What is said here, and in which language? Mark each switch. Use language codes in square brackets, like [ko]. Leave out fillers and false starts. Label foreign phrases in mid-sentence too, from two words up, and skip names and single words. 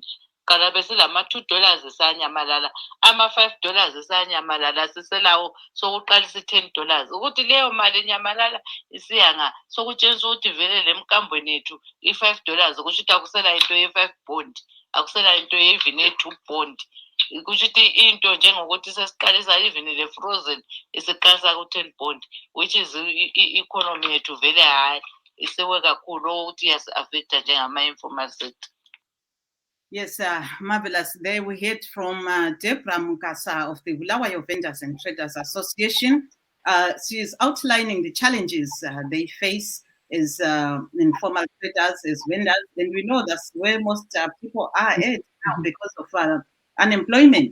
[nd] Qala besilama-$2 esanyamalala, ama-$5 esanyamalala siselawo sokuqalisa $10 ukuthi leyo mali enyamalala isiyanga sokutshengisa ukuthi vele le mkambweni yethu i-$5 kusho ukuthi akusela into ye-5 bond, akusela into ye-even ye-2 bond. Kusho ukuthi into njengokuthi sesiqalisa even le-frozen isiqalisa ku-10 bond, [en] which is [nd] i-economy yethu vele hayi isewe kakhulu ukuthi yasi-affecta njengama-informal sector. [en] Yes, marvelous. There we heard from Debra Mukasa of the Bulawayo Vendors and Traders Association. She is outlining the challenges they face as informal traders, as vendors, and we know that's where most people are at now because of unemployment.